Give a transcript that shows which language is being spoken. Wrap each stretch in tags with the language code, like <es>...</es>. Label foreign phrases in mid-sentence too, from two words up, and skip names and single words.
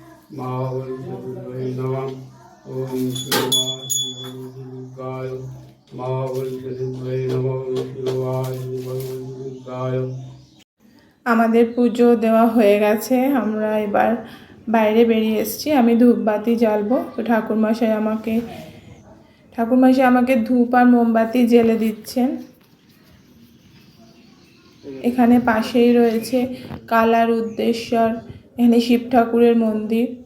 <sa>महाबलिशुद्धाय नमः। ओम शिवाय दुर्गाय महाबलिशुद्धाय नमः। ओम शिवाय दुर्गाय।</sa> <bn>আমাদের পুজো দেওয়া হয়ে গেছে, আমরা এবার বাইরে বেরিয়ে এসেছি। আমি ধূপবাতি জ্বালবো, তো ঠাকুরমশাই আমাকে ধূপ আর মোমবাতি জ্বেলে দিচ্ছেন। এখানে পাশেই রয়েছে কালার উদ্দেশ্বর, এখানে শিব ঠাকুরের মন্দির।</bn>